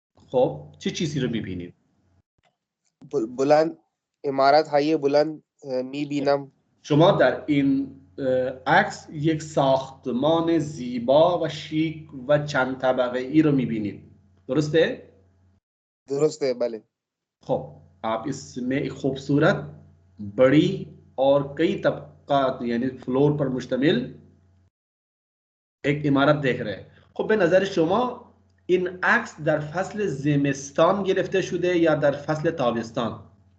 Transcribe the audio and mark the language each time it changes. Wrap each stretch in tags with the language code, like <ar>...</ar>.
<fa>خب چه چیزی رو میبینید؟ بلند عمارت های بلند میبینم. شما در این عکس یک ساختمان زیبا و شیک و چند طبقه ای رو میبینید، درسته؟ درسته بله.</fa> <hi>خب आप इसमें एक खूबसूरत बड़ी और कई तबकात यानी फ्लोर पर मुश्तमिल एक इमारत देख रहे हैं.</hi> <fa>خب به نظر شما این عکس در فصل زمستان گرفته شده یا در فصل تابستان؟</fa>